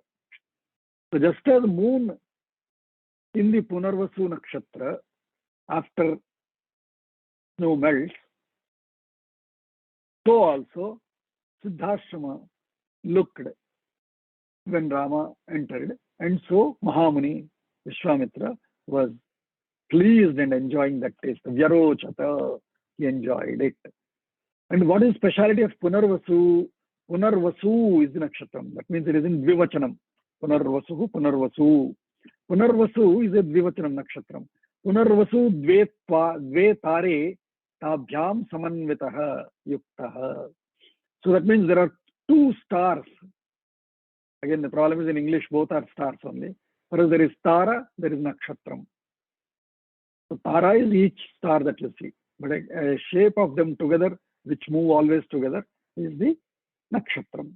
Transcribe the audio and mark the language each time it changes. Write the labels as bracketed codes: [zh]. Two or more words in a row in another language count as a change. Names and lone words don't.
[en] So just as moon in the Punarvasu Nakshatra, after snow melts, so also Siddhashrama looked when Rama entered, and so Mahamuni Vishwamitra was pleased and enjoying that taste. Vyarochata, he enjoyed it. And what is speciality of Punarvasu? Punarvasu is the nakshatram. That means it is in Dvivachanam. Punarvasu, Punarvasu. Punarvasu is a [sa] द्विवचनम् नक्षत्रम्. पुनर्वसू द्वे तारे ताभ्यां समन्वितः युक्तः. [en] So that means there are two stars. Again, the problem is in English, both are stars only. Whereas there is Tara, there is Nakshatram. So Tara is each star that you see. But a shape of them together, which move always together, is the Nakshatram.